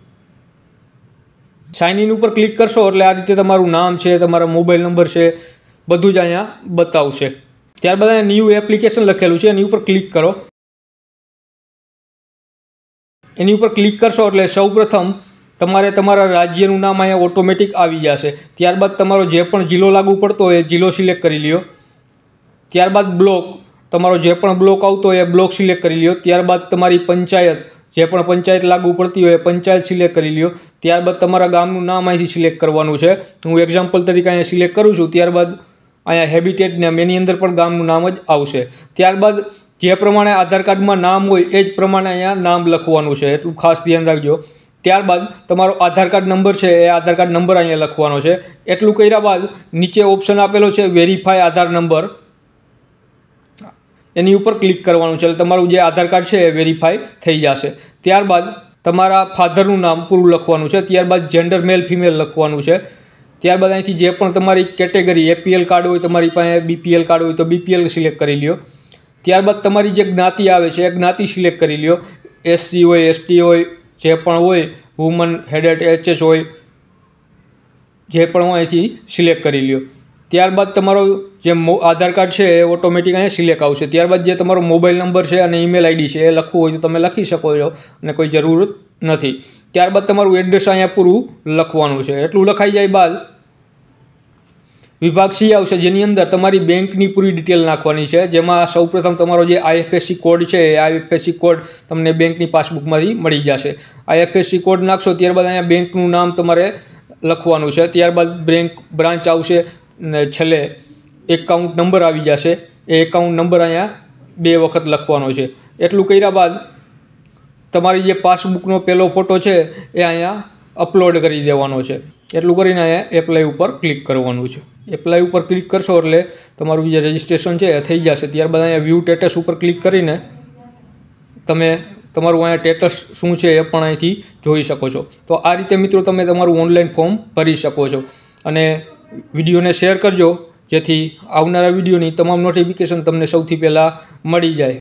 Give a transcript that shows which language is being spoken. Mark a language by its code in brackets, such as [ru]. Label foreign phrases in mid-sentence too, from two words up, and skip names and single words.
[en] sign in [gu] પર ક્લિક કરશો એટલે આ રીતે તમારું નામ છે, તમારા [en] mobile number [gu] છે, બધું જ અહીંયા બતાવશે। ત્યારબાદ અહીંયા [en] new application [gu] લખેલું છે, એની ઉપર ક્લિક કરો। એની ઉપર ક્લિક કરશો એટલે સૌપ્રથમ તમારે તમારા રાજ્યનું નામ અહીંયા ઑટોમેટિક આવી જશે। ત્યારબાદ તમારો જે પણ જિલ્લો લાગુ પડતો હોય એ જિલ્લો સિલેક્ટ કરી લ્યો। ત્યારબાદ બ્લૉક, તમારો જે પણ બ્લૉક આવતો હોય એ બ્લૉક સિલેક્ટ કરી લ્યો। ત્યારબાદ તમારી પંચાયત, જે પણ પંચાયત લાગુ પડતી હોય પંચાયત સિલેક્ટ કરી લ્યો। ત્યારબાદ તમારા ગામનું નામ અહીંથી સિલેક્ટ કરવાનું છે। હું એક્ઝામ્પલ તરીકે અહીંયા સિલેક્ટ કરું છું। ત્યારબાદ અહીંયા [en] habitat name, [gu] એની અંદર પણ ગામનું નામ જ આવશે। ત્યારબાદ જે પ્રમાણે આધાર કાર્ડમાં નામ હોય એ જ પ્રમાણે અહીંયા નામ લખવાનું છે, એટલું ખાસ ધ્યાન રાખજો। ત્યારબાદ તમારો આધાર કાર્ડ નંબર છે એ આધાર કાર્ડ નંબર અહીંયા લખવાનો છે। એટલું કર્યા બાદ નીચે ઑપ્શન આપેલો છે [en] verify Aadhaar number, [gu] એની ઉપર ક્લિક કરવાનું છે। તમારું જે આધાર કાર્ડ છે એ વેરીફાઈ થઈ જશે। ત્યારબાદ તમારા ફાધરનું નામ પૂરું લખવાનું છે। ત્યારબાદ [en] gender male female [gu] લખવાનું છે। ત્યારબાદ અહીંથી જે પણ તમારી કેટેગરી [en] APL card [gu] હોય, તમારી પાસે [en] BPL card [gu] હોય તો BPL સિલેક્ટ કરી લ્યો। ત્યારબાદ તમારી જે જ્ઞાતિ આવે છે એ જ્ઞાતિ સિલેક્ટ કરી લ્યો। SC હોય, ST હોય, જે પણ હોય, [en] woman headed HH [gu] હોય, જે પણ હોય અહીંથી સિલેક્ટ કરી લ્યો। ત્યારબાદ તમારો જે આધાર કાર્ડ है એ ઑટોમેટિક અહીં સિલેક્ટ આવશે। ત્યારબાદ જે તમારો [en] mobile number [hi] है और [en] email ID [gu] है એ લખવું હોય તો તમે લખી શકો છો અને કોઈ જરૂરત નહીં। ત્યારબાદ તમારું એડ્રેસ અહીંયા પૂરું લખવાનું છે। એટલું લખાઈ જાય બાદ વિભાગ C આવશે, જેની અંદર તમારી બેંકની પૂરી ડિટેલ નાખવાની છે, જેમાં સૌપ્રથમ તમારો જે [en] IFSC code [gu] है ए [en] IFSC code [gu] તમને બેંકની પાસબુકમાંથી મળી જશે। [en] IFSC code [gu] નાખશો ત્યારબાદ અહીંયા બેંકનું નામ તમારે લખવાનું છે। ત્યારબાદ [en] bank branch [gu] આવશે ને છેલ્લે [en] account number [gu] આવી જશે। એ [en] account number [gu] અહીંયા 2 વખત લખવાનો છે। એટલું કર્યા બાદ તમારી જે પાસબુકનો પહેલો ફોટો છે એ અહીંયા અપલોડ કરી દેવાનો છે। એટલું કરીને અહીંયા એપ્લાય ઉપર ક્લિક કરવાનું છે। એપ્લાય ઉપર ક્લિક કરશો એટલે તમારું જે રજિસ્ટ્રેશન છે એ થઈ જશે। ત્યારબાદ અહીંયા [en] view status [gu] ઉપર ક્લિક કરીને તમે તમારું અહીંયા સ્ટેટસ શું છે એ પણ અહીંથી જોઈ શકો છો। તો આ રીતે મિત્રો તમે તમારું ઓનલાઈન ફોર્મ ભરી શકો છો અને વિડીયોને શેર કરજો, જેથી આવનારા વિડીયોની તમામ નોટિફિકેશન તમને સૌથી પહેલાં મળી જાય।